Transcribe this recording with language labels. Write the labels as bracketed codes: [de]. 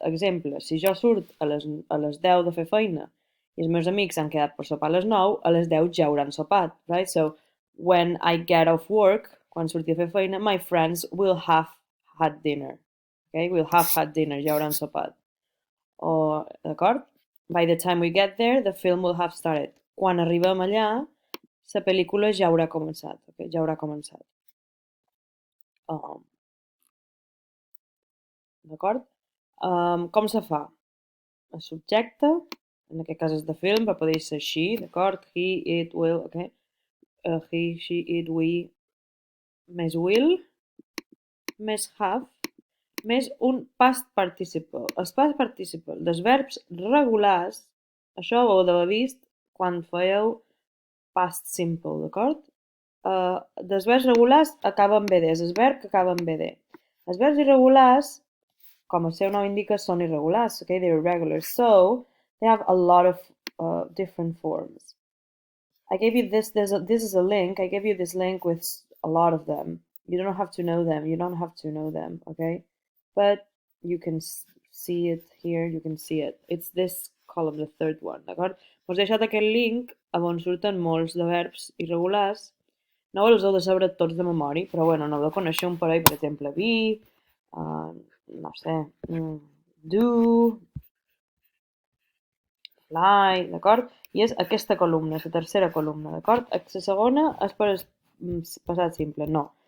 [ca] Exemple, si jo surt a les 10 de fer feina i els meus amics han quedat per sopar a les 9, a les 10 ja hauran sopat, right? [en] So, when I get off work, [ca] quan surti a fer feina, [en] my friends will have had dinner. Okay? Will have had dinner, [ca] ja hauran sopat. D'acord? [en] By the time we get there, the film will have started. [ca] Quan arribem allà, la pel·lícula ja haurà començat. Okay? Ja haurà començat. Um, D'acord? Com se fa? El subjecte, en aquest cas és de film, però podria ser she, d'acord? He, it, will, okay? He, she, it, we, més will, més have, més un past participle. El past participle dels verbs regulars, això ho heu d'haver vist quan fèieu past simple, d'acord? Dels verbs regulars acaba amb BD, és el verb que acaba amb BD. Els verbs irregulars, com el seu nom indica, són irregulars, okay? [en] They're irregular, so they have a lot of different forms. I gave you this is a link, I gave you this link with a lot of them. You don't have to know them, okay? But you can see it here, you can see it. It's this column, the third one, d'acord? [ca] Us he deixat aquest link on surten molts de verbs irregulars. No els heu de saber tots de memòria, però bueno, no heu de conèixer un parell, per exemple, be, no sé, do, fly, d'acord? I és aquesta columna, la tercera columna, d'acord? La segona és per passat simple, no.